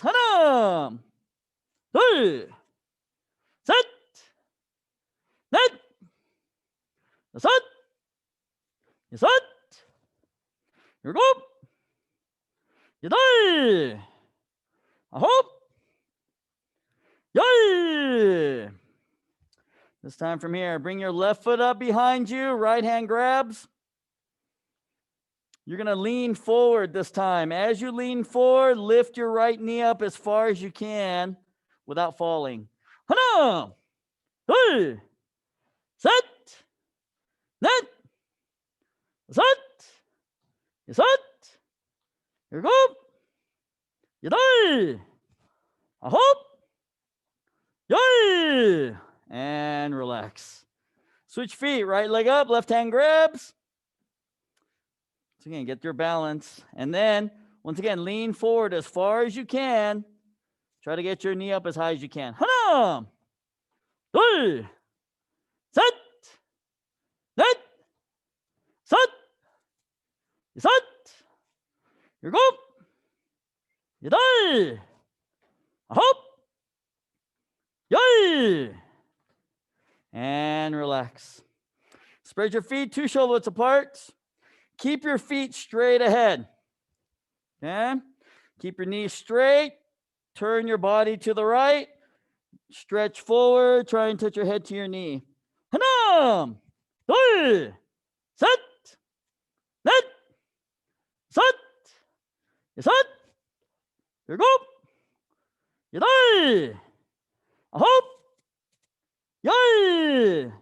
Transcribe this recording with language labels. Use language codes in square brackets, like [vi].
[ko] 하나, 둘, 셋, 넷, 다섯, 여섯, 일곱, 여덟, 아홉, 열. [en] This time from here, bring your left foot up behind you, right hand grabs. You're going to lean forward this time. As you lean forward, lift your right knee up as far as you can without falling. [ko] 하나, 둘, 셋, 넷, 다섯, 여섯, 일곱, 여덟, 아홉, 열. [en] And relax. Switch feet, right leg up, left hand grabs. So again, get your balance. And then, once again, lean forward as far as you can. Try to get your knee up as high as you can. [ko] 하나, 둘, 셋, 넷, 다섯, 여섯, 일곱, 여덟, 아홉, 열. [en] And relax. Spread your feet 2 shoulder widths apart. Keep your feet straight ahead. Okay? Keep your knees straight. Turn your body to the right. Stretch forward. Try and touch your head to your knee. [ko] 하나, 둘, 셋, 넷, 다섯, 여섯, 일곱, 여덟, 아홉, 열.